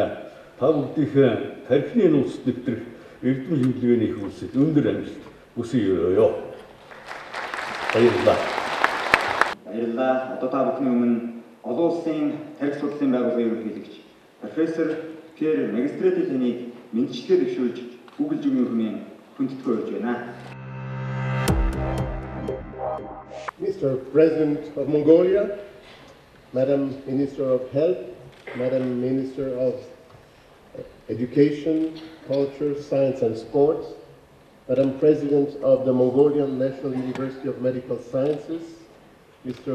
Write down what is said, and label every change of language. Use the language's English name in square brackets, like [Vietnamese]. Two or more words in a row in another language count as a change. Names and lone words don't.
[Mongolian] Та бүгдийнхээ тархины нууцт нэвтрэх эрдэм хэмжээний их үйлсэд өндөр амжилт хүсье өрөөё. Баярлалаа. Баярлалаа. Одоо та бүхний өмнө олон улсын тарих судлалын байгууллагын ерөнхийлөгч профессор Пьер Магистрити тэнийг мэдчилгээ дэвшүүлж үгэлж өгнө хэмээн хүндэтгэж өрж байна. [English] Mr. President of Mongolia, Madam Minister of Health, Madam Minister of Education, Culture, Science and Sports, Madam President of the Mongolian National University of Medical Sciences, Mr.